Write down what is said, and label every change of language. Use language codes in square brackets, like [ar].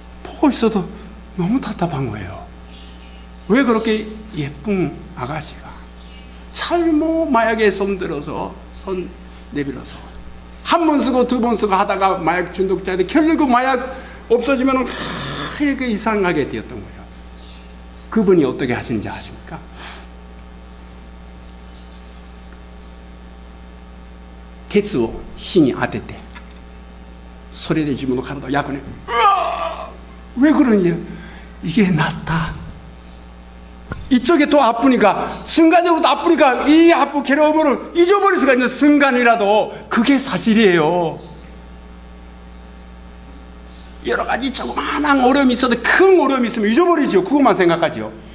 [ko] 보고 있어도 너무 답답한 거예요. 왜 그렇게 예쁜 아가씨가 잘못 마약에 손들어서 손 내밀어서 한 번 쓰고 두 번 쓰고 하다가 마약 중독자인데 결국 마약 없어지면 이렇게 이상하게 되었던 거예요. 그분이 어떻게 하시는지 아십니까? [ja] 鉄を火に当ててそれで自分の体を焼くね。 [ko] 왜 그러냐? 이게 낫다. 이쪽에 더 아프니까 순간적으로 아프니까 이 아프 괴로움을 잊어버릴 수가 있는 순간이라도 그게 사실이에요. 여러 가지 조그마한 어려움이 있어도 큰 어려움이 있으면 잊어버리죠. 그것만 생각하죠.